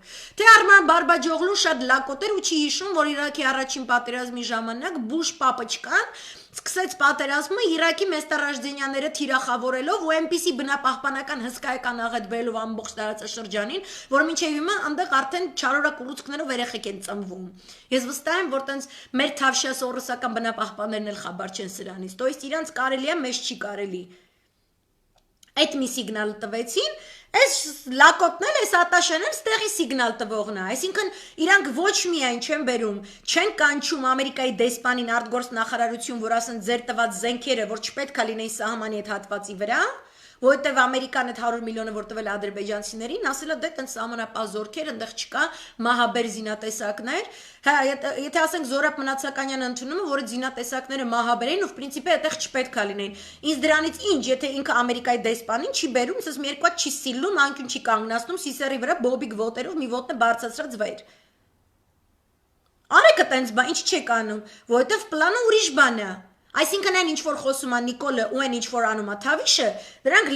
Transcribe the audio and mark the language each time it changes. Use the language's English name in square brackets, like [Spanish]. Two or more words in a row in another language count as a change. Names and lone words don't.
[Armenian] Թե Արման Բարբաջόγլուն շատ լակոտ էր ու չի հիշում, որ Իրաքի առաջին պատերազմի ժամանակ Բուշ պապաչկան սկսեց պատերազմը Իրաքի մեստարաժդենյաները թիրախավորելով ու այնպիսի բնապահպանական հսկայական աղետբելով ամբողջ տարածաշրջանին, որ մինչև հիմա այնտեղ արդեն չարորակ ուռուցքներով երեխեք են ծնվում։ Ես վստահ եմ, որ տենց մեր թավշյա սորոսական բնապահպաններն էլ խաբար չեն սրանից, [Russian] то есть [Armenian] իրանց կարելի է, մեզ չի կարելի։ Այդ մի սիգնալ տվեցին, այս լակոտն էլ, այս ատաշեն էլ ստեղի սիգնալ տվողն է, այսինքն իրանք ոչ միայն չեն բերում, չեն կանչում Ամերիկայի դեսպանին արտգործ նախարարություն, որ ասեն ձեր տված զենքերը, որ չպետք է լինեն սահմանի այդ հատվածի վրա, որովհետև Ամերիկան այդ 100 միլիոնը որ տվել ադրբեջանցիներին, ասել է դե տենց սահմանապահ զորքեր, այնտեղ չկա մահաբեր զինատեսակներ, հա, եթե ասենք Զորապ Մնացականյանը ընդունում է, որ այդ զինատեսակները մահաբեր են ու [Russian] в принципе [Armenian] այդտեղ չպետք է լինեն։ Ինձ դրանից ինչ, եթե ինքը Ամերիկայի դեսպանին չի բերում, ասես մի երկու հատ չի սիլում, անկյուն չի կանգնացնում, սիսերի վրա բոբիկ ոտերով մի ոտնը բարձրացրած վեր։ Արեք այտենց բան, ինչ չեք անում, որովհետև պլանը ուրիշ բան է։ Այսինքն այն ինչ որ խոսում է Նիկոլը ու այն ինչ որ անում է Թավիշը, դրանք